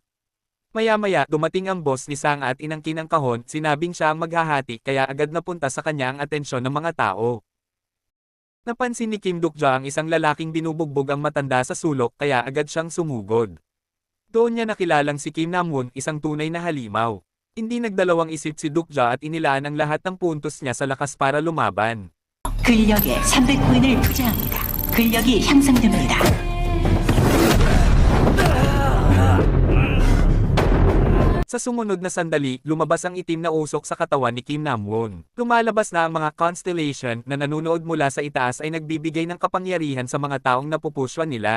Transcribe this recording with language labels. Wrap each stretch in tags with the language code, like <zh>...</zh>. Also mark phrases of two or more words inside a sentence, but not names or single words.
<tl>Maya-maya, dumating ang boss ni Sang at inangkin ang kahon, sinabing siya ang maghahati kaya agad napunta sa kanya ang atensyon ng mga tao. Napansin ni Kim Duk-ja ang isang lalaking binubugbog ang matanda sa sulok kaya agad siyang sumugod. Doon niya nakilalang si Kim Nam-won, isang tunay na halimaw. Hindi nagdalawang isip si Duk-ja at inilaan ang lahat ng puntos niya sa lakas para lumaban.</tl> <ko>근력에 300코인을 투자합니다. 근력이 향상됩니다.</ko> <tl>Sa sumunod na sandali, lumabas ang itim na usok sa katawan ni Kim Nam-won. Lumalabas na ang mga constellation na nanunood mula sa itaas ay nagbibigay ng kapangyarihan sa mga taong napupuswan nila.</tl>